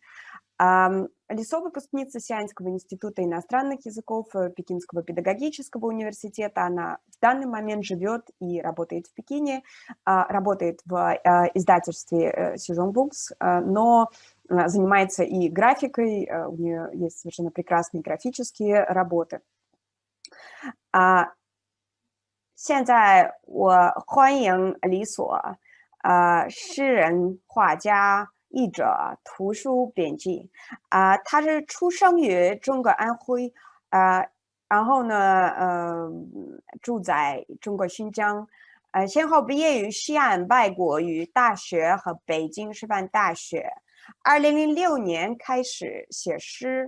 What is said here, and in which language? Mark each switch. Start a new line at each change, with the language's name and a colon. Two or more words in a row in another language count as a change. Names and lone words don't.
Russian: Лисо — выпускница Сианьского института иностранных языков Пекинского педагогического университета. Она в данный момент живет и работает в Пекине, работает в издательстве Sejong Books, но занимается и графикой, у нее есть совершенно прекрасные графические работы.
Chinese: 现在我欢迎李所，诗人、画家、译者、图书编辑。他是出生于中国安徽，然后呢，住在中国新疆，先后毕业于西安外国语大学和北京师范大学。2006年开始写诗。